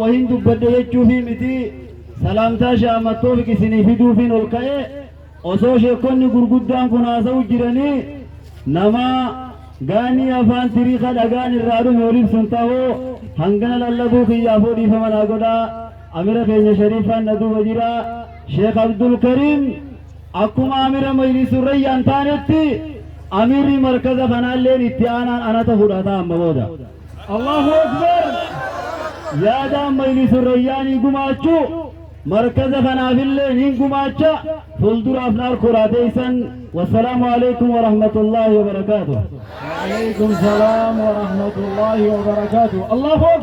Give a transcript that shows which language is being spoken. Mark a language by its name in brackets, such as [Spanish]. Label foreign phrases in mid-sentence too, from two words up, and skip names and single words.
[Oromo] hin dubbadde jechuufi miti salaamtaa shaamatoof isinii fiduufiin ol ka'e osoo sheekonni gurguddaan kun haasa'u jiranii nama gaanii afaan tiriika dhagaan irraa dhume oliif sun ta'uu hangana lallabuu kiyyaafoo dhiifama naa godhaa amira keenya shariifaan na duuba jira sheek abdul kariim akkuma amira majlisurrayyaan taanetti amirri markaza kanaalleen itti aanaan anata fudhata amma booda [Arabic] الله أكبر. [Oromo] yaadaan majlisurrayyaanii gumaachuu markaza kanaafillee nin gumaacha fuulduraaf naar koraateeysan [Arabic] والسلام عليكم ورحمة الله وبركاته وعليكم السلام ورحمة الله وبركاته. الله أكبر.